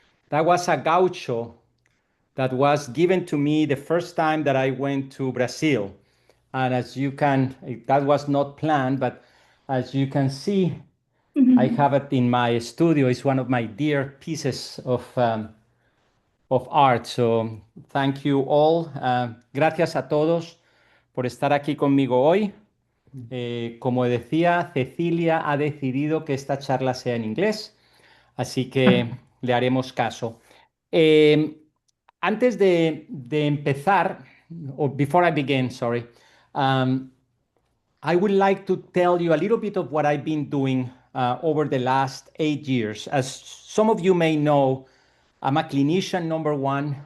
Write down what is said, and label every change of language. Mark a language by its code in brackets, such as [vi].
[en] That was a gaucho that was given to me the first time that I went to Brazil. And as you can, that was not planned, but as you can see, I have it in my studio. It's one of my dear pieces of art. So thank you all. [es] Gracias a todos por estar aquí conmigo hoy. Como decía, Cecilia ha decidido que esta charla sea en inglés, así que le haremos caso. [en] Eh, [es] Antes de empezar, [en] or before I begin, sorry, I would like to tell you a little bit of what I've been doing over the last 8 years. As some of you may know, I'm a clinician, number one.